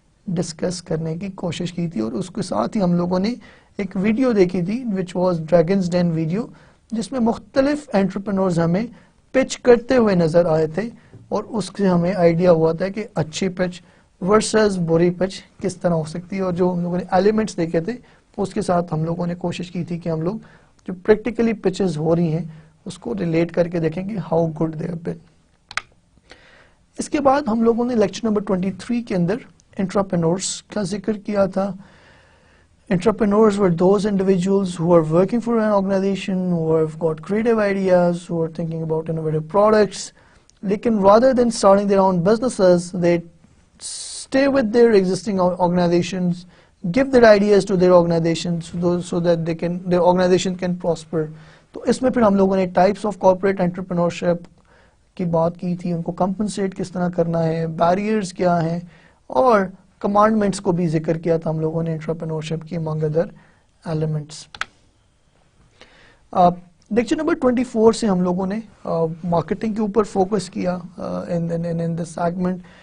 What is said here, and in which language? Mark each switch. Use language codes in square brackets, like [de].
[ur] Discuss کرنے کی کوشش کی تھی. اور اس کے ساتھ ہی ہم لوگوں نے ایک ویڈیو دیکھی تھی [en] which was Dragons Den video, [ur] جس میں مختلف انٹرپرینورز ہمیں پچ کرتے ہوئے نظر آئے تھے, اور اس سے ہمیں آئیڈیا ہوا تھا کہ اچھی پچ ورسز بری پچ کس طرح ہو سکتی ہے. اور جو ہم لوگوں نے ایلیمنٹس دیکھے تھے اس کے ساتھ ہم لوگوں نے کوشش کی تھی کہ ہم لوگ جو پریکٹیکلی پچز ہو رہی ہیں اس کو ریلیٹ کر کے دیکھیں کہ [en] How good they have been. [ur] اس کے بعد ہم لوگوں نے لیکچر نمبر 23 کے اندر انٹرپرینورز کا ذکر کیا تھا. [en] Entrepreneurs were those individuals who are working for an organization, who have got creative ideas, who are thinking about innovative products. Lekin rather than starting their own businesses, they stay with their existing organizations, give their ideas to their organizations so that their organization can prosper. [ur] تو اس میں پھر ہم لوگوں نے [en] types of corporate entrepreneurship, [ur] کی بات کی تھی، ان کو کمپنسیٹ کس طرح کرنا ہے، بیریئرز کیا ہیں، اور کمانڈمنٹس کو بھی ذکر کیا تھا ہم لوگوں نے انٹرپرینورشپ کی [en] among other elements. [ur] Lecture number 24 سے ہم لوگوں نے مارکیٹنگ کے اوپر فوکس کیا ان دس سیگمنٹ.